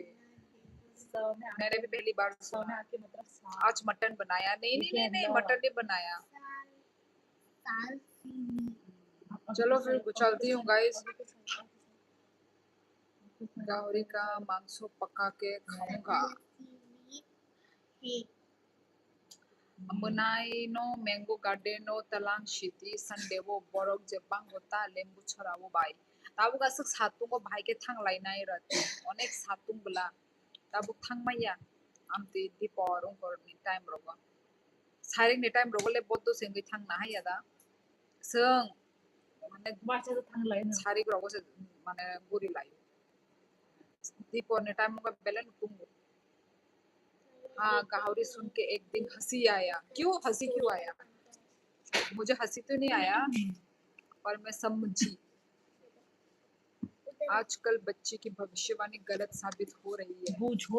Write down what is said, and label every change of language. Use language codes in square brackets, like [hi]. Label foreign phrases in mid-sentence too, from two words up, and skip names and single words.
[hi] मैंने भी पहली बार सुना। आज मटन बनाया? नहीं नहीं नहीं नहीं, मटन नहीं बनाया। चलो फिर चलती हूँ गाइस, गाहौरी का मांस पका के खाऊंगा। [trp] Menai no mango garden no talang shiti Sunday wo borok je bang hota lembu chora wo bai tabu gasuk satung ko bhai ke thang lai nai rat onek satung bula tabu thang maya amti di porong kor ni time roga saring ni time roga le boddo sengi thang na ya da sung mane बाचा तो थंग लाइन sari roga se mane guri lai di por ni time ko belen tungu। [hi] हाँ गाहौरी सुन के एक दिन हंसी आया। क्यों हंसी क्यों आया? मुझे हंसी तो नहीं आया, पर मैं समझी। आजकल बच्चे की भविष्यवाणी गलत साबित हो रही है। बूझो